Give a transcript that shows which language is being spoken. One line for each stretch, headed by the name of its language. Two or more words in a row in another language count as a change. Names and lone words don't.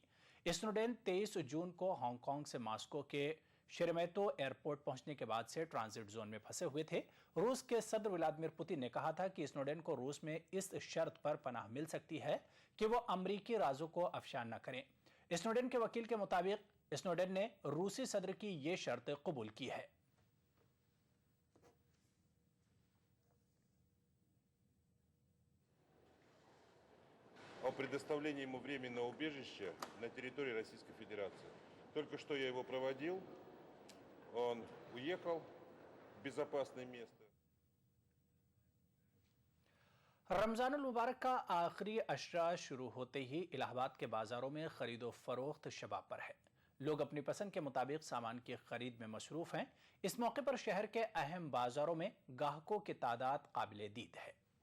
Urdu: اسنوڈن 23 جون کو ہانگ کانگ سے ماسکو کے شیریمیٹو ایئرپورٹ پہنچنے کے بعد سے
English: transit zone
Urdu: میں پھنسے ہوئے تھے. روس کے صدر ولادیمیر پوتن نے کہا تھا کہ اسنوڈن کو روس میں اس شرط پر پناہ مل سکتی ہے کہ وہ امریکی رازوں کو افشا نہ کریں. اسنوڈن کے وکیل کے مطابق اسنوڈن نے روسی صدر کی یہ شرط قبول کی ہے.
Russian: О предоставлении ему временного убежища на территории Российской Федерации. Только что я его проводил, он уехал в безопасное место.
Urdu: رمضان المبارک کا آخری عشرہ شروع ہوتے ہی الہ آباد کے بازاروں میں خرید و فروخت شباب پر ہے. لوگ اپنی پسند کے مطابق سامان کی خرید میں مصروف ہیں. اس موقع پر شہر کے اہم بازاروں میں گاہکوں کی تعداد قابل دید ہے.